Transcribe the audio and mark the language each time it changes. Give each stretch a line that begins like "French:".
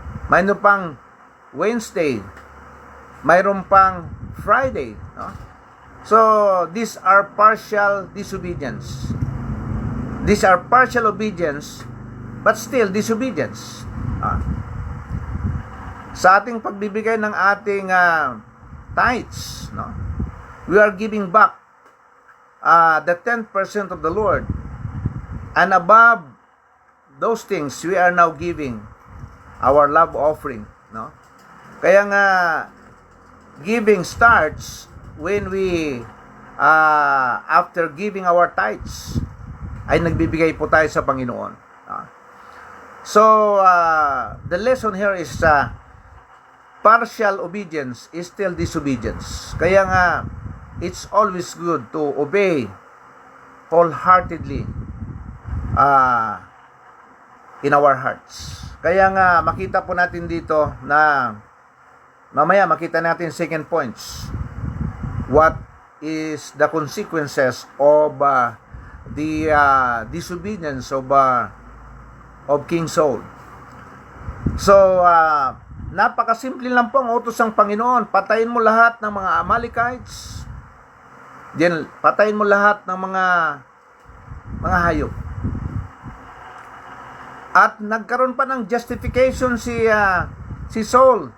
Filipino: Mayroon pang Wednesday, mayroon pang Friday, no?
English: So these are partial disobedience. These are partial obedience, but still disobedience.
Filipino: Sa ating pagbibigay ng ating tithes, no?
English: We are giving back the 10% of the Lord. And above those things we are now giving our love offering, no?
Filipino: Kaya nga
English: giving starts when we after giving our tithes
Filipino: ay nagbibigay po tayo sa Panginoon.
English: So the lesson here is partial obedience is still disobedience.
Filipino: Kaya nga
English: it's always good to obey wholeheartedly in our hearts.
Filipino: Kaya nga makita po natin dito na mamaya makita natin second points.
English: What is the consequences of the disobedience of King Saul?
Filipino: So napakasimple lang po ang utos ng Panginoon. Patayin mo lahat ng mga Amalekites. Then patayin mo lahat ng mga hayop. At nagkaroon pa ng justification si Saul.